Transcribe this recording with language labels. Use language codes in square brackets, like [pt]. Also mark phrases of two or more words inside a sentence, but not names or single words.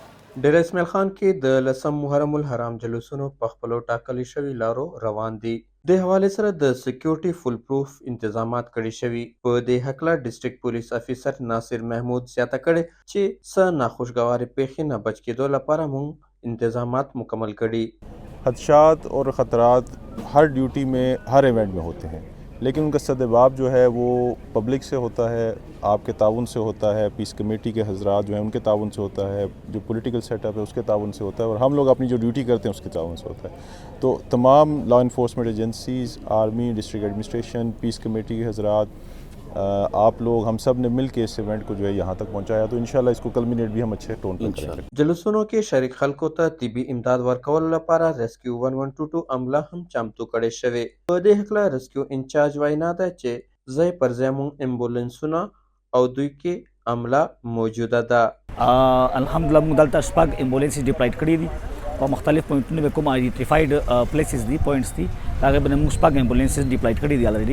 [ps] ډېر اسماعیل خان کې د 10 محرم الحرام جلوسونو په خپلو ټاکلي شوي لارو روان دي. د حوالې سره د [en] security fool proof [ps] انتظامات کړي شوي. په دې هکله [en] district police officer [ps] ناصر محمود زیاته کړې چې څه ناخوشګوارې پیښې نه بچ کېدو لپاره موږ انتظامات مکمل کړي. [ur] خدشات اور خطرات ہر ڈیوٹی میں، ہر ایونٹ میں ہوتے ہیں، لیکن ان کا سدجواب جو ہے وہ پبلک سے ہوتا ہے، آپ کے تعاون سے ہوتا ہے, [en] peace committee [ur] کے حضرات جو ہیں ان کے تعاون سے ہوتا ہے، جو [en] political setup [ur] ہے اس کے تعاون سے ہوتا ہے، اور ہم لوگ اپنی جو ڈیوٹی کرتے ہیں اس کے تعاون سے ہوتا ہے. تو تمام [en] law enforcement agencies, army, district administration, peace committee [ur] کے حضرات، آپ لوگ، ہم سب نے مل کے اس ایونٹ کو جو ہے یہاں تک پہنچایا. تو ان شاء اللہ اس کو کلمینیٹ بھی ہم اچھے ٹون پر کریں گے. جلوسوں کے شریک [ps] خلکو ته طبي امداد ورکولو لپاره ریسکیو 1122 عمله هم چمتو کړې شوې. په دې هکله ریسکیو انچارج وینا ده چې ځای پر ځای مونږ امبولانسونه او دوی کې عمله موجوده ده. الحمدلله موږ دلته شپږ امبولانس ډیپلاید کړي دي په مختلف پوینټونو به کوم [en] identified places [ps] دي، پوینټس دي، هغه باندې موږ شپږ امبولانس ډیپلاید کړي دي الریډي.